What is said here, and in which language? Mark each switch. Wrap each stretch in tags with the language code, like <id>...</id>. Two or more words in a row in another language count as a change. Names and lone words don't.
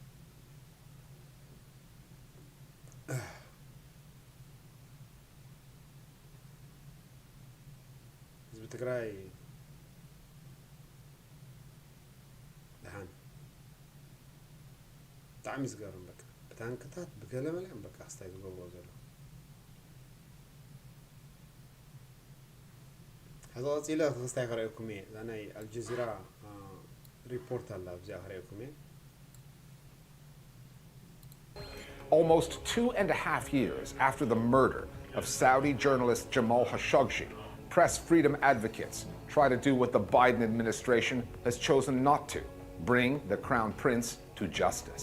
<ti>ህዝቢ ትግራይ ድሓን ብጣዕሚ ዝገርም በቃ ብታንክታት ብገለመልኦም በቃ ክስታይ ዝገብሮ ዘሎ ሕዚ ቀፂለ ክስታይ ክረአየኩም እየ እዛ ናይ ኣልጀዚራ ሪፖርት ኣላ ኣብዚኣ ክረአየኩም እየ</ti> <en>Almost 2.5 years after the murder of Saudi journalist Jamal Khashoggi, press freedom advocates try to do what the Biden administration has chosen not to, bring the Crown Prince to justice.</en>